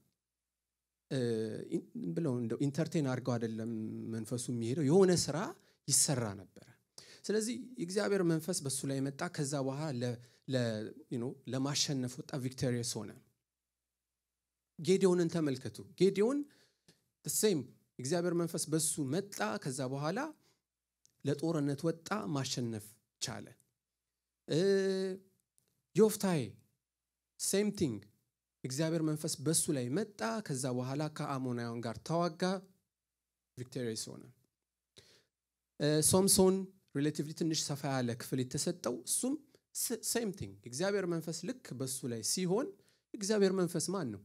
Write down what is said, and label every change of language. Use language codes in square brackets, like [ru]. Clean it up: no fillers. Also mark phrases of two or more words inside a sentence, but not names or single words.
[am] ብለው እንደው ኢንተርቴን አድርገው አይደለም መንፈሱ የሚሄደው የሆነ ስራ ይሰራ ነበር ስለዚህ የእግዚአብሔር መንፈስ በሱ ላይ መጣ ከዛ በኋላ ለማሸነፍ ወጣ ቪክቶሪየስ ሆነ ጌዲዮንን ተመልከቱ ጌዲዮን [en] the same [am] እግዚአብሔር መንፈስ በሱ መጣ ከዛ በኋላ ለጦርነት ወጣ ማሸነፍ ቻለ ዮፍታይ [en] same thing [am] እግዚአብሔር መንፈስ በሱ ላይ መጣ። ከዛ በኋላ ከአሞናውያን ጋር ተዋጋ፣ ቪክቶሪየስ ሆነ። ሶምሶን ሪሌቲቭሊ ትንሽ ሰፋ ያለ ክፍል የተሰጠው እሱም [en] same thing [am] እግዚአብሔር መንፈስ ልክ በሱ ላይ ሲሆን እግዚአብሔር መንፈስ ማን ነው?